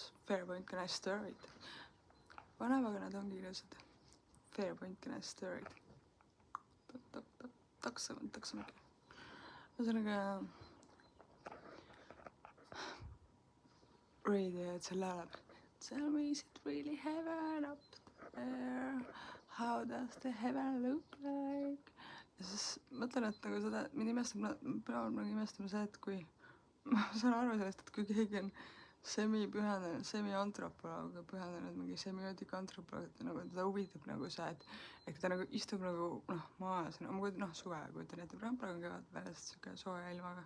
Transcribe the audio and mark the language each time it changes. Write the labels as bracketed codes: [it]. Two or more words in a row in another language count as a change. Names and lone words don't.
[en] Fair point, can I stir it? [et] Vanaemaga nad ongi ilusad. [en] Fair point, can I stir it? [et] Taksamegi. Ühesõnaga Radiohead seal laulab [en] Tell me is it really heaven up there? How does the heaven look like? [et] Ja siis mõtlen, et nagu seda mind peab imestama see, et kui ma saan aru sellest, et kui keegi on semipühendunud, semiantropoloog ja pühendunud mingi semiootika antropoloog, et nagu teda huvitab nagu see, et ta nagu istub nagu maas, ma kujutan, suve kujutan ette, praegu on kevad väljas, siuke sooja ilmaga.